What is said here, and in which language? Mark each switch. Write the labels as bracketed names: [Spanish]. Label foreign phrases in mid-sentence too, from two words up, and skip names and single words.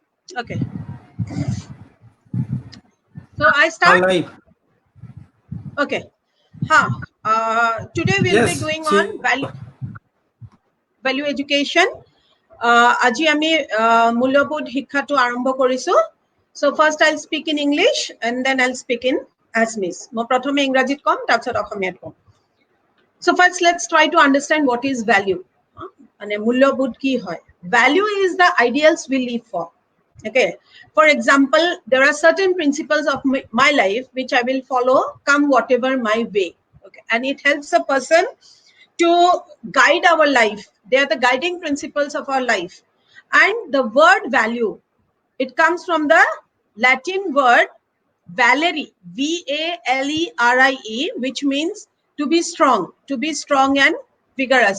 [English] Okay. So I start. Live. Okay. Today we'll be Yes. doing See. on value education. [Assamese] আজি আমি মূল্যবোধ শিক্ষাত আৰম্ভ কৰিছোঁ. [English] So first I'll speak in English and then I'll speak in Assamese. [Assamese] মো প্ৰথমে ইংৰাজীত কʼম, তাৰ পিছত অসমীয়াত কʼম. [English] So first let's try to understand what is value. [Assamese] মানে মূল্যবোধ কি হয়? [English] Value is the ideals we live for. Okay. For example, there are certain principles of my life which I will follow come whatever my way. Okay. And it helps a person to guide our life. They are the guiding principles of our life. And the word value, it comes from the Latin word Valerie, V-A-L-E-R-I-E, which means to be strong and vigorous.